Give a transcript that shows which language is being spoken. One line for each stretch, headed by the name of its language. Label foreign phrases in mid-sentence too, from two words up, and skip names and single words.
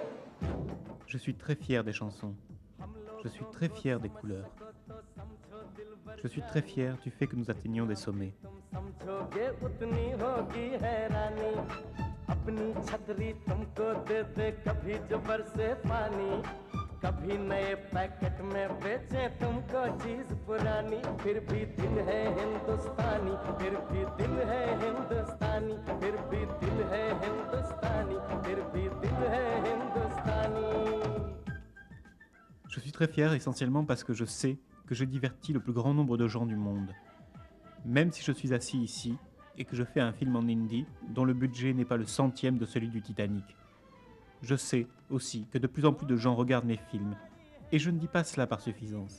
French: Je suis très fier des chansons. Je suis très fier des couleurs. Je suis très fier du fait que nous atteignions des sommets.
Hindi: समझोगे उतनी होगी हैरानी. अपनी छतरी तुमको दे दे कभी जो बरसे पानी कभी नए पैकेट में बेचे तुमको चीज पुरानी फिर भी दिल है हिंदुस्तानी फिर भी दिल है हिंदुस्तानी फिर भी दिल है हिंदुस्तानी फिर भी दिल है हिंदुस्तानी.
French: Je suis très fier essentiellement parce que je sais que je divertis le plus grand nombre de gens du monde. Même si je suis assis ici et que je fais un film en hindi dont le budget n'est pas le centième de celui du Titanic. Je sais aussi que de plus en plus de gens regardent mes films, et je ne dis pas cela par suffisance.